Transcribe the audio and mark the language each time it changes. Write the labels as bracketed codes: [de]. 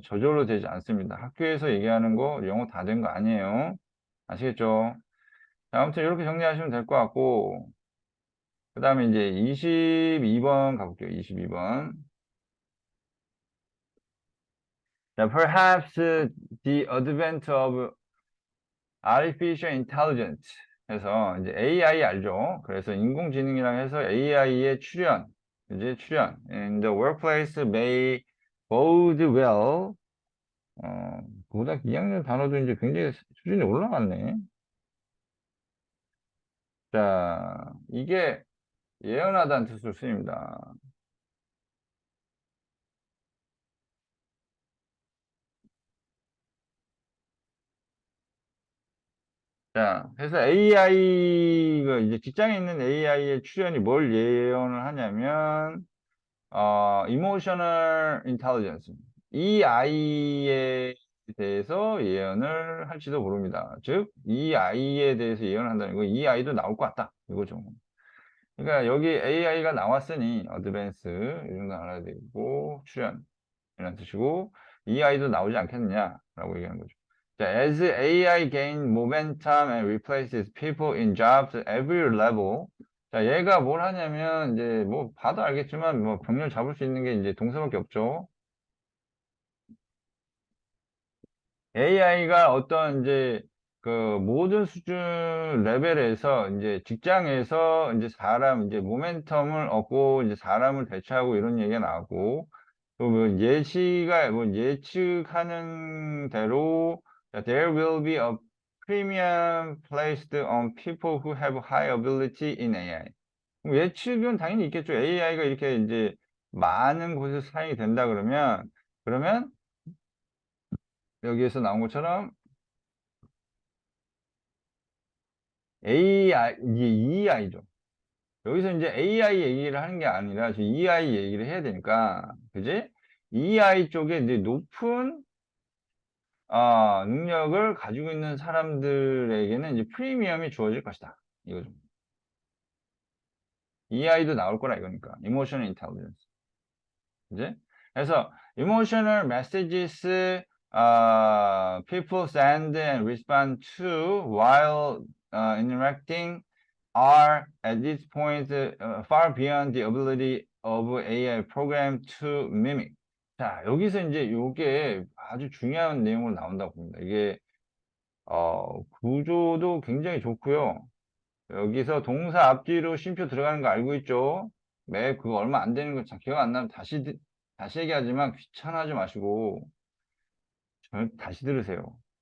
[ko] 저절로 되지 않습니다. 학교에서 얘기하는 거 영어 다 된 거 아니에요. 아시겠죠? 자, 아무튼 이렇게 정리하시면 될 것 같고, 그 다음에 이제 22번 가볼게요. 22번. 자, [en] perhaps the advent of artificial intelligence [ko] 해서 이제 AI 알죠? 그래서 인공지능이랑 해서 AI의 출현, 이제 출현 [en] in the workplace may bode well. [ko] 고등학교 2학년 단어도 이제 굉장히 수준이 올라갔네. 자, 이게 예언하다는 뜻으로 쓰입니다. 자, 그래서 AI가 이제 직장에 있는 AI의 출현이 뭘 예언을 하냐면, [en] emotional intelligence. [ko] 이 아이에 대해서 예언을 할지도 모릅니다. 즉, 이 아이에 대해서 예언을 한다는 거, 이 아이도 나올 것 같다. 이거죠. 그러니까 여기 AI가 나왔으니, 어드밴스, 이 정도 알아야 되고, 출현, 이런 뜻이고, 이 아이도 나오지 않겠느냐라고 얘기하는 거죠. 자, [en] as AI gain momentum and replaces people in jobs at every level. [ko] 자, 얘가 뭘 하냐면, 이제 뭐 봐도 알겠지만, 뭐 병렬 잡을 수 있는 게 이제 동사밖에 없죠. AI가 어떤 이제 그 모든 수준 레벨에서 이제 직장에서 이제 사람 이제 모멘텀을 얻고 이제 사람을 대체하고 이런 얘기가 나오고 뭐 예측하는 대로 [en] there will be a premium placed on people who have high ability in AI. [ko] 예측은 당연히 있겠죠. AI가 이렇게 이제 많은 곳에서 사용이 된다 그러면 여기에서 나온 것처럼 AI 이게 EI죠. 여기서 이제 AI 얘기를 하는 게 아니라 지금 EI 얘기를 해야 되니까, 그지? EI 쪽에 이제 높은 능력을 가지고 있는 사람들에게는 이제 프리미엄이 주어질 것이다. 이거죠. EI도 나올 거라 이거니까. [en] Emotional Intelligence. [ko] 그지? 그래서 [en] emotional messages people send and respond to while interacting are at this point far beyond the ability of AI program to mimic. [ko] 자, 여기서 이제 요게 아주 중요한 내용으로 나온다고 봅니다. 이게 구조도 굉장히 좋고요. 여기서 동사 앞뒤로 쉼표 들어가는 거 알고 있죠? 맵 그거 얼마 안 되는 거 기억 안 나면 다시 얘기하지만 귀찮아하지 마시고 다시 들으세요.